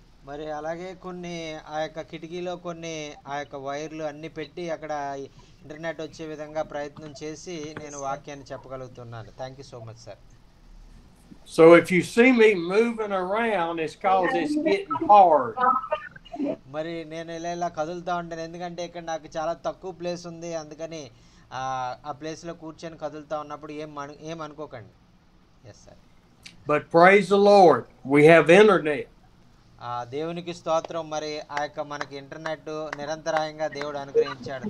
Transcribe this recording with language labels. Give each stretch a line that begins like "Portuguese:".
Telugu: మరి అలాగే కొన్ని ఆ యొక్క కిటికీలో కొన్ని ఆ యొక్క వైర్లు అన్ని పెట్టి అక్కడ ఇంటర్నెట్ వచ్చే విధంగా ప్రయత్నం చేసి నేను వాక్యాన్ని చెప్పగలుగుతున్నాను.
English: Thank you so much sir. So if you see me moving around, it's because it's getting hard.
Telugu: మరి నేను ఇలా కదులుతా ఉంటాను, ఎందుకంటే ఇక్కడ నాకు చాలా తక్కువ ప్లేస్ ఉంది. అందుకని ఆ ప్లేస్లో కూర్చొని కదులుతా ఉన్నప్పుడు ఏం అనుకోకండి.
English: Yes sir. But praise the Lord, we have internet.
Telugu: దేవునికి స్తోత్రం. మరి ఆ యొక్క మనకి ఇంటర్నెట్ నిరంతరాయంగా దేవుడు అనుగ్రహించాడు.